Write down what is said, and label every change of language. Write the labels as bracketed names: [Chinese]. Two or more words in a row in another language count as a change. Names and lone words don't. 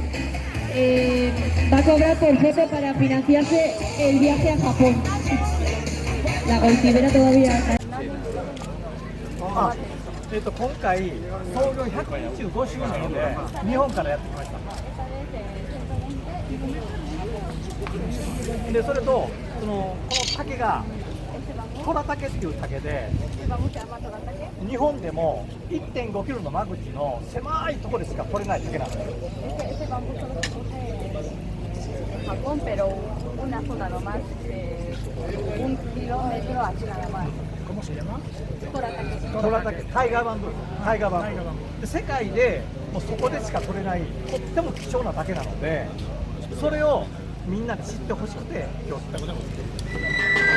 [Spanish] Va a cobrar por foto para financiarse el viaje a Japón. La golfibera todavía. [Japanese] 今回創業125周年で日本からやってきました。でそれとこの竹がトラ竹っていう竹で、日本でも 1.5 キロの間口の狭いところでしか取れない竹なんですよ。 [Spanish] Japón, pero una zona nomás, 1 kilómetro así nada más. ¿Cómo se llama? [Japanese] トラタケ。 [English] tiger band, tiger band [Japanese] で世界でもうそこでしか取れないとっても貴重な竹なので、それをみんなに知ってほしくて今日